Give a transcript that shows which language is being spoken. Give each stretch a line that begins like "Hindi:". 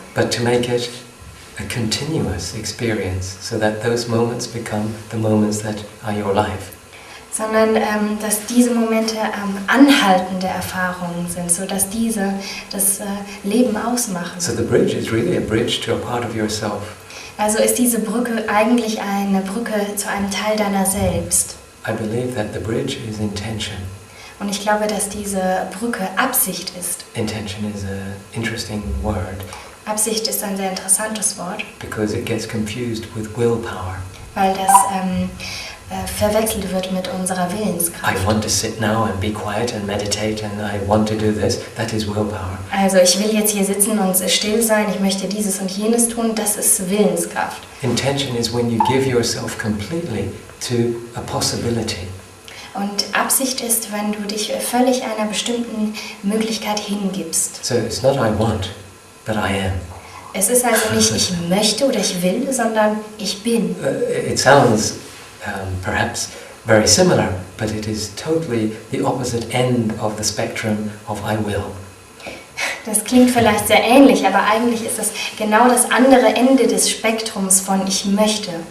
English: But to make it a continuous experience so that those moments become the moments that are your life.
German: sondern dass diese Momente anhaltende Erfahrungen sind, sodass diese das Leben ausmachen.
English: So the bridge is really a bridge to a part of yourself.
German: Also ist diese Brücke eigentlich eine Brücke zu einem Teil deiner selbst.
English: I believe that the bridge is intention.
German: Und ich glaube, dass diese Brücke Absicht ist.
English: Intention is an interesting word
German: Absicht ist ein sehr interessantes Wort,
English: because it gets confused with willpower.
German: weil das verwechselt wird mit unserer Willenskraft.
English: I want to sit now and be quiet and meditate and I want to do this. That is willpower.
German: Also ich will jetzt hier sitzen und still sein, ich möchte dieses und jenes tun, das ist Willenskraft.
English: Intention is when you give yourself completely to a possibility.
German: Und Absicht ist, wenn du dich völlig einer bestimmten Möglichkeit hingibst.
English: So it's not I want, but I am.
German: Es ist also nicht ich möchte oder ich will, sondern ich bin.
English: It sounds perhaps very similar, but it is totally the opposite end of the spectrum of I will.
German: Das klingt vielleicht sehr ähnlich, aber eigentlich ist es genau das andere Ende des Spektrums von ich möchte.